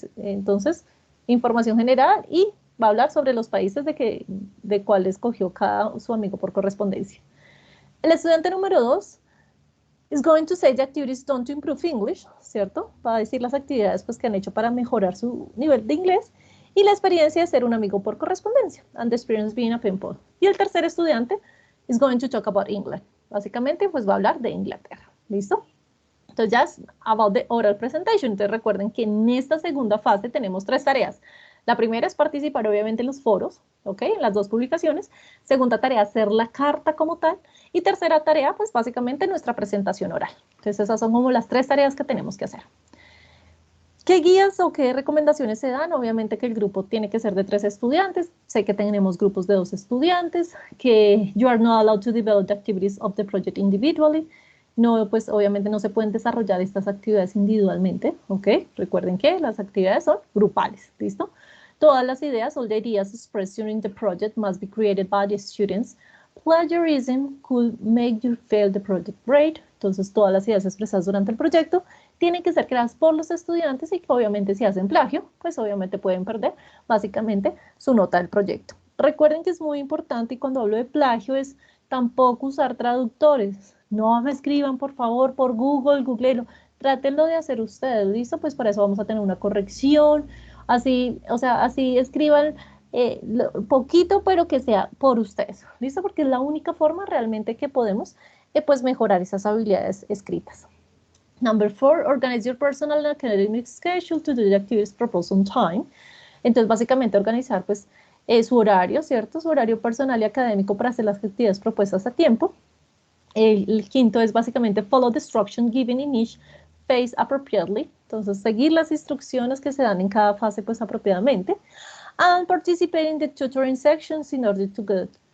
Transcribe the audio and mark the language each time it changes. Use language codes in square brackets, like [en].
[es] Entonces, información general y va a hablar sobre los países de cuál escogió su amigo por correspondencia. El estudiante número 2 [en] is going to say the activities done to improve English, ¿cierto? [es] Va a decir las actividades pues, que han hecho para mejorar su nivel de inglés y la experiencia de ser un amigo por correspondencia, [en] and the experience being a pen pal. [es] Y el tercer estudiante [en] is going to talk about England. [es] Básicamente, pues va a hablar de Inglaterra. ¿Listo? Entonces, ya es [en] about the oral presentation. [es] Entonces, recuerden que en esta segunda fase tenemos 3 tareas. La primera es participar, obviamente, en los foros, ¿ok? En las 2 publicaciones. Segunda tarea, hacer la carta como tal. Y tercera tarea, pues, básicamente, nuestra presentación oral. Entonces, esas son como las 3 tareas que tenemos que hacer. ¿Qué guías o qué recomendaciones se dan? Obviamente que el grupo tiene que ser de 3 estudiantes. Sé que tenemos grupos de 2 estudiantes, que [en] you are not allowed to develop the activities of the project individually. [es] No, pues obviamente no se pueden desarrollar estas actividades individualmente, ¿ok? Recuerden que las actividades son grupales, ¿listo? Todas las ideas, [en] all the ideas expressed during the project must be created by the students. Plagiarism could make you fail the project grade. [es] Entonces, todas las ideas expresadas durante el proyecto tienen que ser creadas por los estudiantes y que obviamente si hacen plagio, pues obviamente pueden perder básicamente su nota del proyecto. Recuerden que es muy importante y cuando hablo de plagio es tampoco usar traductores. No me escriban por favor por Google, googleenlo. Trátenlo de hacer ustedes, ¿listo? Pues para eso vamos a tener una corrección. Así, o sea, así escriban poquito, pero que sea por ustedes, ¿listo? Porque es la única forma realmente que podemos pues mejorar esas habilidades escritas. [en] Number 4, organize your personal and academic schedule to do the activities proposed on time. [es] Entonces, básicamente organizar pues su horario, ¿cierto? Su horario personal y académico para hacer las actividades propuestas a tiempo. El quinto es básicamente [en] follow the instruction given in each phase appropriately. [es] Entonces, seguir las instrucciones que se dan en cada fase pues apropiadamente. [en] And participate in the tutoring sections in order to get